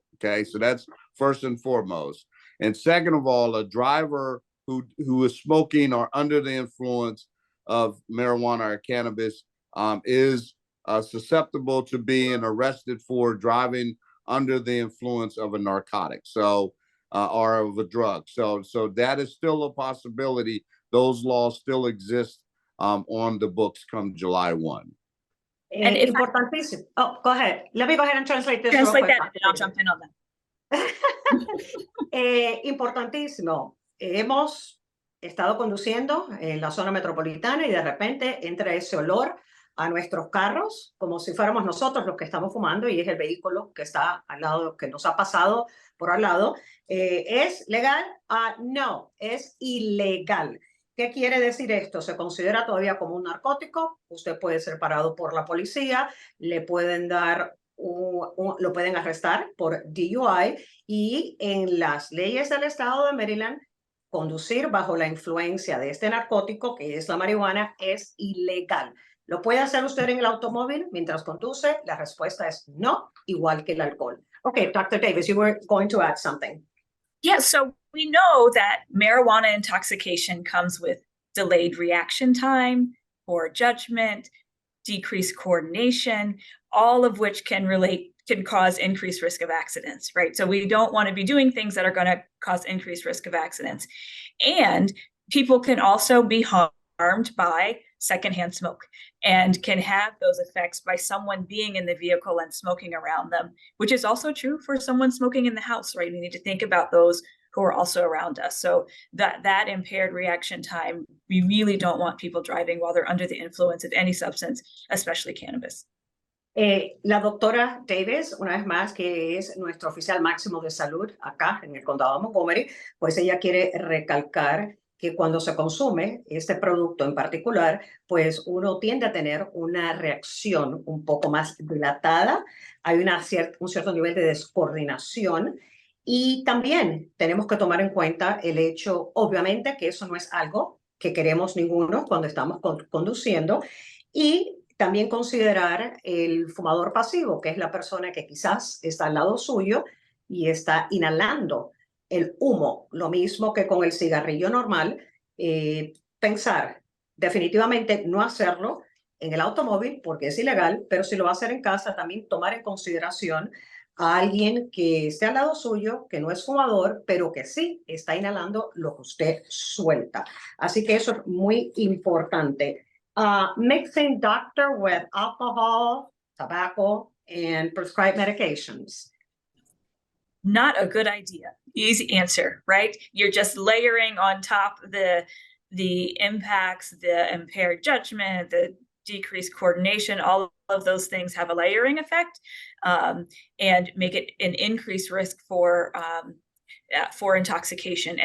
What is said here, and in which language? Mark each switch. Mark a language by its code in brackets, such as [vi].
[en] Okay, so that's first and foremost. And second of all, a driver who is smoking or under the influence of marijuana or cannabis is susceptible to being arrested for driving under the influence of a narcotic, so or of a drug. So that is still a possibility. Those laws still exist on the books come July 1. And if [es] importantísimo. [en] Oh, go ahead. Let me go ahead and translate this. Translate that, and I'll jump in on that. [es] Importantísimo. Hemos estado conduciendo en la zona metropolitana y de repente entra ese olor a nuestros carros como si fuéramos nosotros los que estamos fumando y es el vehículo que está al lado, que nos ha pasado por al lado. ¿Es legal? No, es ilegal. ¿Qué quiere decir esto? Se considera todavía como un narcótico. Usted puede ser parado por la policía, le pueden dar lo pueden arrestar por DUI y en las leyes del estado de Maryland, conducir bajo la influencia de este narcótico, que es la marihuana, es ilegal. ¿Lo puede hacer usted en el automóvil mientras conduce? La respuesta es no, igual que el alcohol. [en] Okay, Dr. Davis, you were going to add something. Yeah, so we know that marijuana intoxication comes with delayed reaction time, poor judgment, decreased coordination, all of which can cause increased risk of accidents, right? So we don't want to be doing things that are going to cause increased risk of accidents. And people can also be harmed by secondhand smoke and can have those effects by someone being in the vehicle and smoking around them, which is also true for someone smoking in the house, right? We need to think about those who are also around us. So that impaired reaction time, we really don't want people driving while they're under the influence of any substance, especially cannabis. [es] La doctora Davis, una vez más, que es nuestro oficial máximo de salud acá en el condado de Montgomery, pues ella quiere recalcar que cuando se consume este producto en particular, pues uno tiende a tener una reacción un poco más dilatada, hay un cierto nivel de descoordinación y también tenemos que tomar en cuenta el hecho, obviamente, que eso no es algo que queremos ninguno cuando estamos conduciendo y también considerar el fumador pasivo, que es la persona que quizás está al lado suyo y está inhalando el humo, lo mismo que con el cigarrillo normal, pensar definitivamente no hacerlo en el automóvil porque es ilegal, pero si lo va a hacer en casa, también tomar en consideración a alguien que esté al lado suyo, que no es fumador, pero que sí está inhalando lo que usted suelta. Así que eso es muy importante. [en] Mixing doctor with alcohol, tobacco, and prescribed medications. Not a good idea. Easy answer, right? You're just layering on top the impacts, the impaired judgment, the decreased coordination, all of those things have a layering effect and make it an increased risk for intoxication.